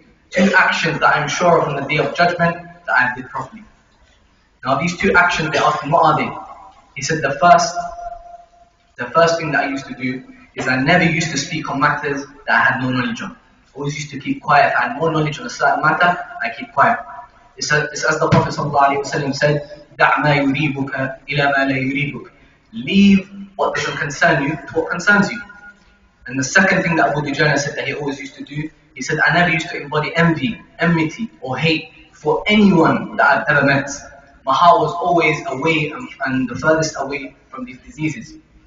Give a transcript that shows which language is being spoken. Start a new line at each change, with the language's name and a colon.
English: Two actions that I'm sure of on the day of judgment that I did properly." Now these two actions, they asked him, "What are they?" He said, the first thing that I used to do is I never used to speak on matters that I had no knowledge on. I always used to keep quiet. If I had no knowledge on a certain matter, I keep quiet. It's as the Prophet ﷺ said,
Arabic: دَعْ مَا يُرِيبُكَ إِلَى مَا لَا يُرِيبُكَ.
English: Leave what doesn't concern you to what concerns you. And the second thing that Abu Dujana said that he always used to do, he said, I never used to embody envy, enmity, or hate for anyone that I've ever met. My heart was always away and the furthest away from these diseases.